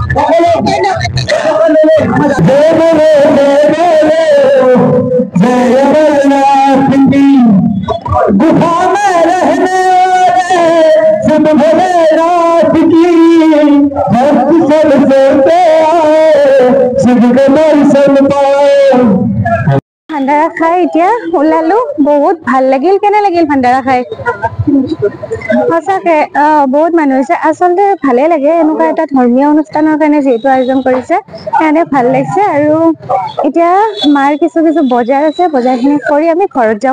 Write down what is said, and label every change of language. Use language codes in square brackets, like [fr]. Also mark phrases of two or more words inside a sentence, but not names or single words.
[hi] गुफा में रहने वाले सब भोलेनाथ की भक्त सब सोते आए शिव के दर्शन पाए। [as] ভাণ্ডাৰা খাই এতিয়া ওলালো। বহুত ভাল লাগিল। কেনে লাগিল ভাণ্ডাৰা খাই? সঁচাকে বহুত মানুহ হৈছে। আচলতে ভালে লাগে এনেকুৱা এটা ধৰ্মীয় অনুষ্ঠানৰ কাৰণে যিহেতু আয়োজন কৰিছে, সেইকাৰণে ভাল লাগিছে। আৰু এতিয়া মাৰ কিছু বজাৰ আছে, বজাৰখিনি কৰি আমি ঘৰত যাওঁ।